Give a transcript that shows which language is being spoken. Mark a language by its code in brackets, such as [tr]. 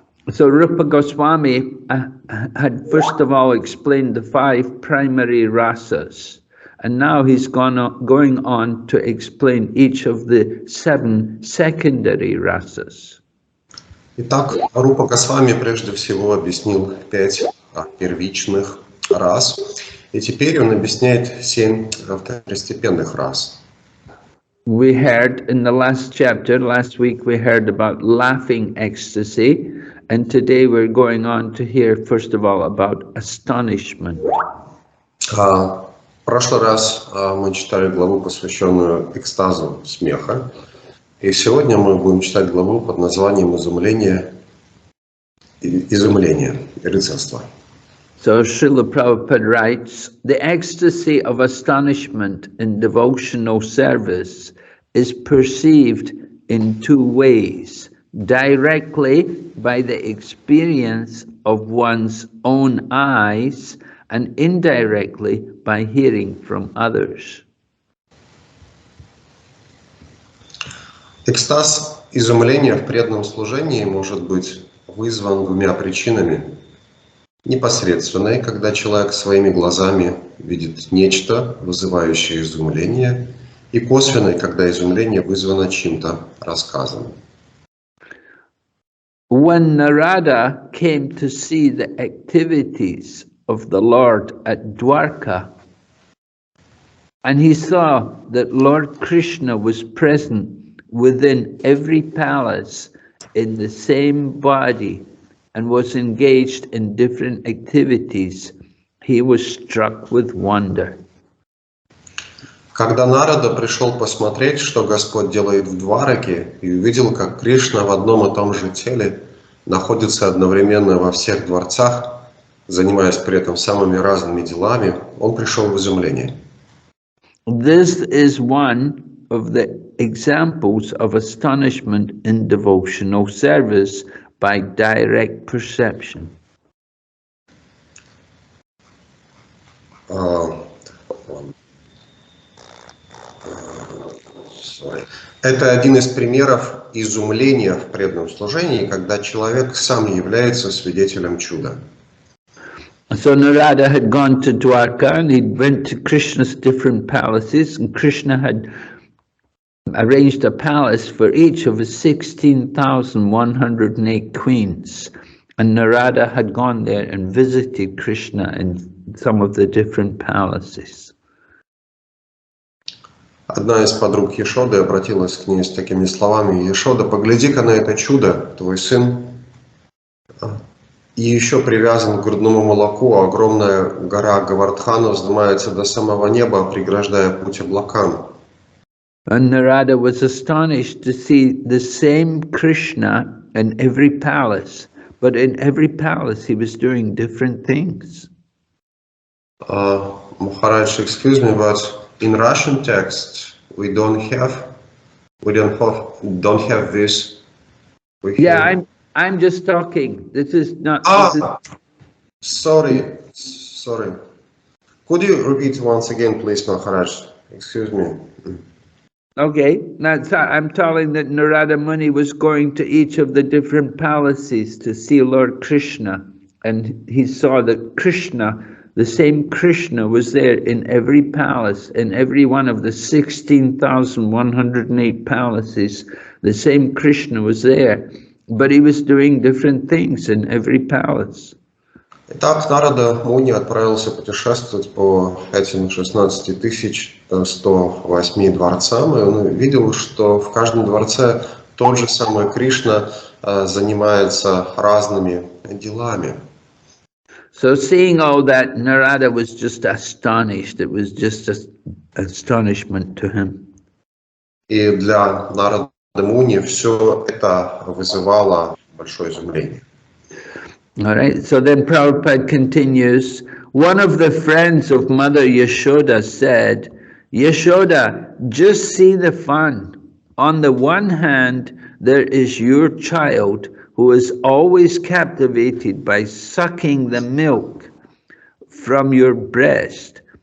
[en] So Rupa Goswami had first of all explained the 5 primary rasas, and now he's going on to explain each of the 7 secondary rasas. [ru] Итак, Рупа Госвами прежде всего объяснил 5 первичных рас, и теперь он объясняет 7 второстепенных рас. [en] We heard in the last chapter, last week we heard about laughing ecstasy, and today we're going on to hear first of all about astonishment. [ru] В прошлый раз мы читали главу, посвященную экстазу смеха, и сегодня мы будем читать главу под названием «Изумление, рыцарство». [en] So Srila Prabhupada writes, the ecstasy of astonishment in devotional service is perceived in 2 ways, directly by the experience of one's own eyes and indirectly by hearing from others. [ru] Экстаз изумления в преданном служении может быть вызван 2 причинами. Непосредственной, когда человек своими глазами видит нечто, вызывающее изумление, и косвенной, когда изумление вызвано чьим-то рассказом. [en] When Narada came to see the activities of the Lord at Dwarka, and he saw that Lord Krishna was present within every palace in the same body and was engaged in different activities, he was struck with wonder. [ru] Когда Нарада пришел посмотреть, что Господь делает в Двараке, и увидел, как Кришна в одном и том же теле находится одновременно во всех дворцах, занимаясь при этом самыми разными делами, он пришел в изумление. [en] This is one of the examples of astonishment in devotional service by direct perception. [ru] Это один из примеров изумления в преданном служении, когда человек сам является свидетелем чуда. [en] So Narada had gone to Dwarka and he went to Krishna's different palaces, and Krishna had arranged a palace for each of his 16,108 queens. And Narada had gone there and visited Krishna in some of the different palaces. [ru] Одна из подруг Ешоды обратилась к ней с такими словами: «Ешода, погляди-ка на это чудо, твой сын и еще привязан к грудному молоку, а огромная гора Гавардхана вздымается до самого неба, преграждая путь облакам». [en] And Narada was astonished to see the same Krishna in every palace, but in every palace he was doing different things. Maharaj, excuse me, but in Russian text we don't have We don't have this. We Yeah, have... I'm just talking. This is not. This is Ah, sorry. Could you repeat once again, please, Maharaj? Excuse me. okay. That's. I'm telling that Narada Muni was going to each of the different palaces to see Lord Krishna, and he saw that Krishna, the same Krishna, was there in every palace, in every one of the 16,108 palaces. The same Krishna was there, but he was doing different things in every palace. [ru] Итак, Нарада Муни отправился путешествовать по этим 16 108 дворцам, и он видел, что в каждом дворце тот же самый Кришна занимается разными делами. [en] So seeing all that, Narada was just astonished. It was just astonishment to him. [ru] И для Нарады Муни все это вызывало большое изумление. [en] All right, so then Prabhupada continues, one of the friends of Mother Yashoda said, Yashoda, just see the fun. On the one hand, there is your child who is always captivated by sucking the milk from your breast.